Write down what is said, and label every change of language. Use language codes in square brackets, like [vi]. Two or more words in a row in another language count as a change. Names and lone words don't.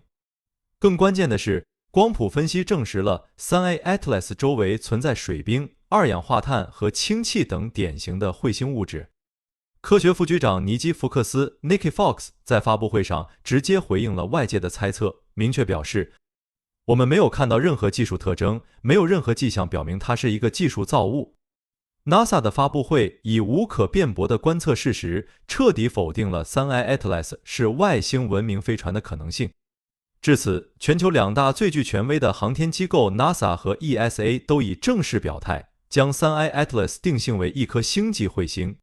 [zh] 更關鍵的是，光譜分析證實了 3I Atlas 周圍存在水冰、二氧化碳和氢气等典型的彗星物質。科學副局長尼基·福克斯 Nicky Fox 在發布會上直接回應了外界的猜測，明確表示：我們沒有看到任何技術特徵，沒有任何跡象表明它是一個技術造物。NASA 的發布會以無可辯駁的觀測事實，徹底否定了 3I Atlas 是外星文明飛船的可能性。至此，全球兩大最具權威的航天機構 NASA 和 ESA 都已正式表態，將 3I Atlas 定性為一顆星際彗星。